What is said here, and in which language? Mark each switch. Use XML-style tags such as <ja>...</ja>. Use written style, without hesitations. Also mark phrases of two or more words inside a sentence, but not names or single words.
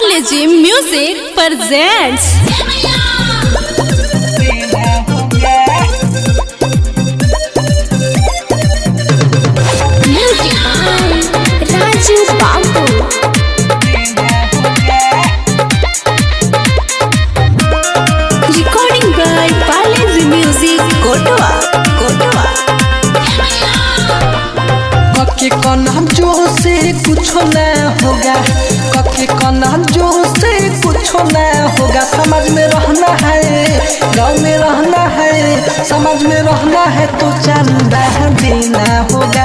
<en>जी म्यूजिक presents Music by Raju Babu. recording by Palace Music Kotoa</en> <hi>कके कन्हा जो से कुछ न होगा, कके कन्हा जो से कुछ न होगा। समाज में रहना है, गाँव में रहना है, समाज में रहना है तो चंदा देना होगा।</hi>